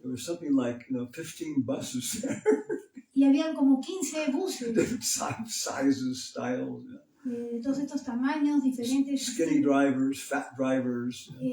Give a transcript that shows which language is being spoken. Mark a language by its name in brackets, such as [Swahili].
[English] there was something like 15 buses there. [Spanish] y habían como 15 buses [English] Different sizes, styles. [Spanish] de todos estos tamaños diferentes. [English] Skinny drivers, fat drivers.